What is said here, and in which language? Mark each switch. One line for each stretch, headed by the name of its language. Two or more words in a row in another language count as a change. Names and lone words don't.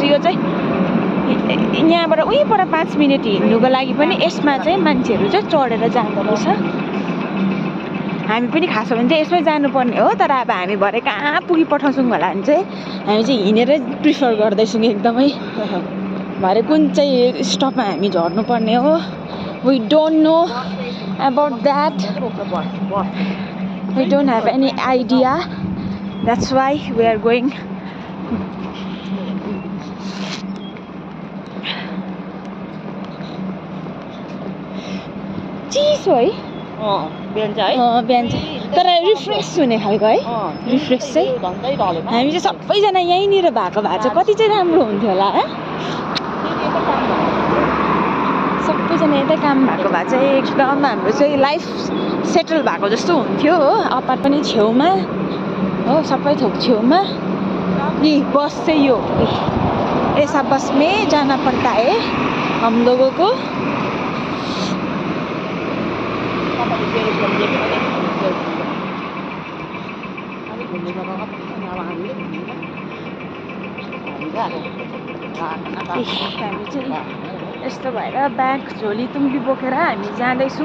Nepali: यो चाहिँ यहाँबाट उहीँबाट 5 मिनट हिँड्नुको लागि पनि यसमा चाहिँ मान्छेहरू चाहिँ चढेर जाँदो रहेछ। हामी पनि खास हो भने चाहिँ यसमै जानुपर्ने हो, तर अब हामी भरे कहाँ पुगिपठाउँछौँ होला भने चाहिँ हामी चाहिँ हिँडेरै प्रिफर गर्दैछौँ एकदमै। भरे कुन चाहिँ स्टपमा हामी झर्नुपर्ने हो,
English: We don't know about that, we don't have any idea, that's why we are going.
Nepali: चिसो है बिहान चाहिँ, तर रिफ्रेस हुने खालको है। रिफ्रेस चाहिँ हामी चाहिँ सबैजना यहीँनिर भएको भए चाहिँ कति चाहिँ राम्रो हुन्थ्यो होला है। सबैजना यतै काम भएको भए चाहिँ एकदम हाम्रो चाहिँ
English: life settle
Nepali: भएको जस्तो हुन्थ्यो हो। अपार्ट पनि छेउमा हो, सबै थोक छेउमा। यी बस चाहिँ
Hindi: यो ऐसा बस में जाना पड़ता है हम लोगों को।
Nepali: हामी चाहिँ यस्तो भएर ब्याग झोली तुम्बी बोकेर हामी जाँदैछौँ।